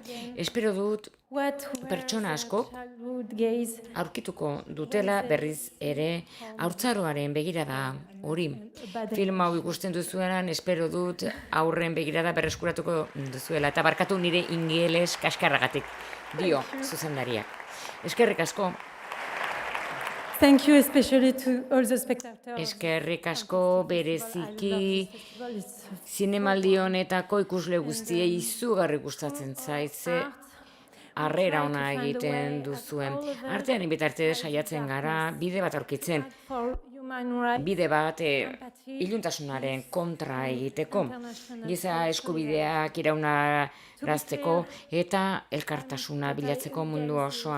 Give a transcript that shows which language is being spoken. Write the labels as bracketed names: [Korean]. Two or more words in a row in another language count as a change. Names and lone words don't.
[Basque] Espero dut pertsona asko aurkituko dutela berriz ere haurtzaroaren begirada hori. Film hau ikusten duzuenan, espero dut aurren begirada berreskuratuko duzuela. Eta barkatu nire ingeles kaskarragatik, dio zuzendariak. Eskerrik asko. [English] Thank you especially to all the spectators. [Basque] Eskerrik asko bereziki zinemaldi honetako ikusle guztiei izugarri gustatzen zaitze harrera ona egiten duzuen. Artearen bitartez saiatzen gara bide bat aurkitzen. Bide bat iluntasunaren kontra egiteko, giza eskubideak iraunarazteko eta elkartasuna bilatzeko mundu osoan.